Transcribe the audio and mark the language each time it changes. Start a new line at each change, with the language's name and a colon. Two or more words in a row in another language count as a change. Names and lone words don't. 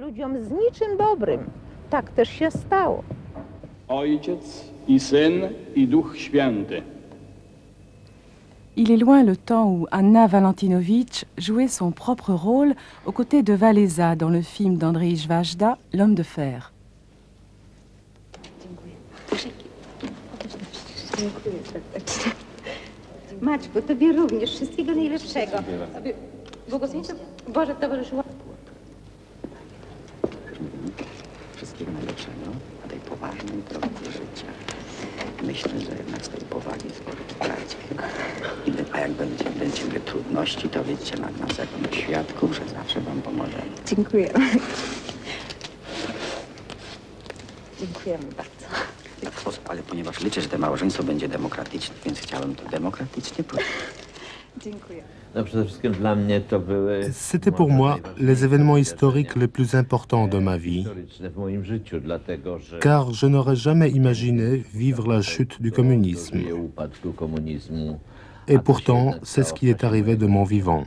French: Il est loin le temps où Anna Valentinovitch jouait son propre rôle aux côtés de Walesa dans le film d'Andrzej Wajda, L'homme de fer.
Polish: Maćku, tobie również wszystkiego najlepszego. Błogosławieństwo Boże towarzyszyło. Wszystkiego najlepszego na tej poważnej drodze życia. Myślę, że jednak z tej powagi skorzystajcie. A jak będziemy trudności, to wiecie na nas jakimś świadków, że zawsze wam pomożemy. Dziękuję. Dziękujemy bardzo. Ale ponieważ liczę, że to małżeństwo będzie demokratyczne, więc chciałem to demokratycznie powiedzieć. Dziękuję.
French: C'était pour moi les événements historiques les plus importants de ma vie, car je n'aurais jamais imaginé vivre la chute du communisme. Et pourtant, c'est ce qui est arrivé de mon vivant.